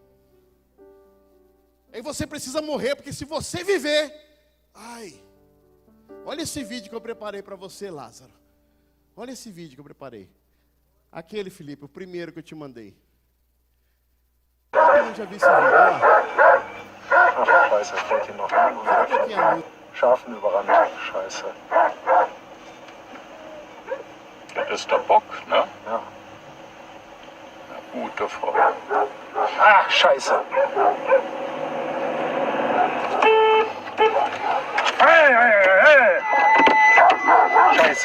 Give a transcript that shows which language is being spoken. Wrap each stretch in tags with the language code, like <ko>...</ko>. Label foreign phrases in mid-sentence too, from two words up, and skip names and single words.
<pt>Aí você precisa morrer, porque se você viver, olha esse vídeo que eu preparei para você, Lázaro. Olha esse vídeo que eu preparei. Aquele, Felipe, o primeiro que eu te mandei. Eu já vi esse vídeo, olha lá.</pt> <de>Ach, scheiße, fällt hier noch Schafen überrannt, scheiße. Das ist der Bock, ne? Ja. Na, gute Frau. Ach, scheiße. Hey, hey, hey. Scheiße.</de>